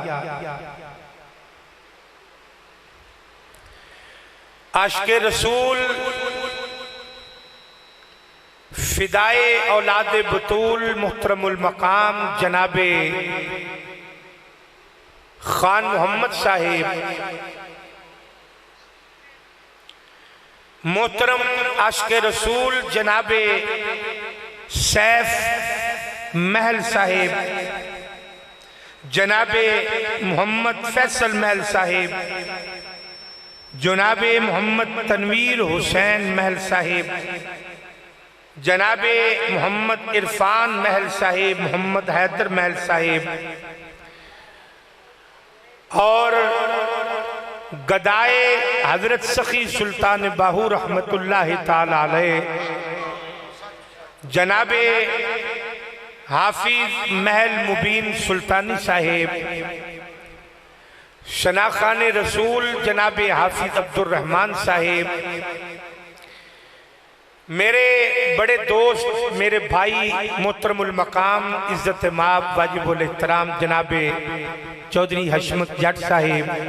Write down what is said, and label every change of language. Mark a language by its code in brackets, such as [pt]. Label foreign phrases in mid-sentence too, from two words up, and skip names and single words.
[ur] عاشقِ رسول فدائے اولادِ بتول محترم المقام جنابِ خان محمد صاحب محترم عاشقِ رسول جنابِ سیف محل صاحب جنابِ محمد فیصل محل صاحب جنابِ محمد تنویر حسین محل صاحب جنابِ محمد عرفان محل صاحب، محمد حیدر محل صاحب اور گدائے حضرت سخی سلطان باہو رحمۃ اللہ تعالیٰ علیہ, جنابِ حافظ محل مبین سلطانی صاحب, ثناخوانِ رسول جنابِ حافظ عبدالرحمان صاحب، میرے بڑے دوست میرے بھائی محترم المقام عزت مآب واجب الاحترام جنابِ چوہدری حشمت جٹ صاحب,